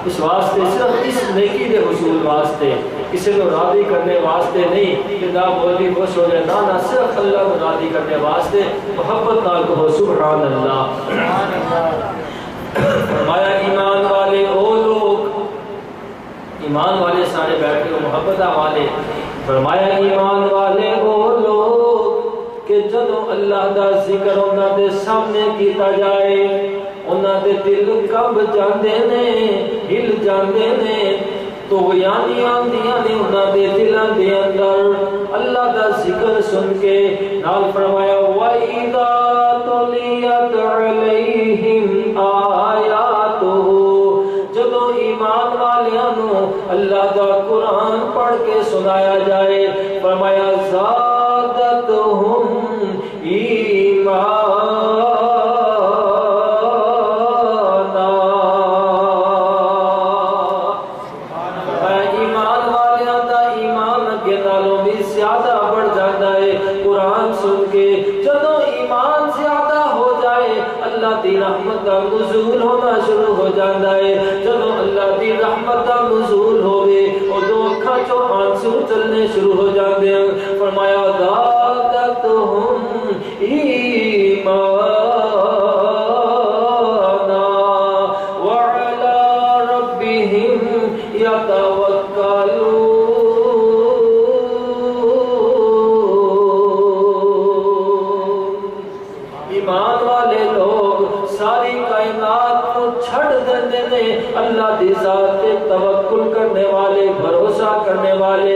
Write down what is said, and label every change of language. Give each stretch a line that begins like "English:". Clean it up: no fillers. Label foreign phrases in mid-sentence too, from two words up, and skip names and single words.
Punjabi: اس واسطے صرف اس نیکی کے حصول واسطے، کسی کو راضی کرنے واسطے نہیں کہ نہ بولی خوش ہو جائے، نہ صرف اللہ کو راضی کرنے واسطے محبت نہ کہو
Arabic: سبحان اللہ۔
Punjabi: فرمایا ایمان والے وہ لوگ، ایمان والے سارے بیٹھے ہو محبت والے، فرمایا ایمان والے وہ لوگ کہ جدوں اللہ دا ذکر انہاں دے سامنے کیتا جائے انہاں دے دل کب جاندے نے، ہل جاندے نے، تو یعنی آندیاں نے انہاں دے دلاں دے اندر اللہ دا ذکر سن کے۔ نال فرمایا
Arabic: وَإِذَا تُلِيَتْ عَلَيْهِمْ آيَاتُهُ،
Punjabi: جدوں ایمان والیاں نو اللہ دا قرآن پڑھ کے سنایا جائے، فرمایا
Arabic: زادتہم ایمانا،
Punjabi: ایمان والیاں دا ایمان اگے نالوں بھی زیادہ بڑھ جاتا ہے قرآن سن کے۔ جدوں ایمان زیادہ ہو جائے اللہ دی رحمت کا نزول ہونا شروع ہو جاتا ہے۔ جدوں اللہ دی رحمت کا نزول ہوئے ادوں اکھاں چوں آنسو چلنے شروع ہو جاتے ہیں۔
Arabic: فرمایا زادتہم ایمانا وعلی ربہم یتوکلون۔
Punjabi: ایمان والے لوگ ساری کائنات کو چھڑ دیندے نے اللہ دی ذات پہ توکل کرنے والے، بھروسہ کرنے والے۔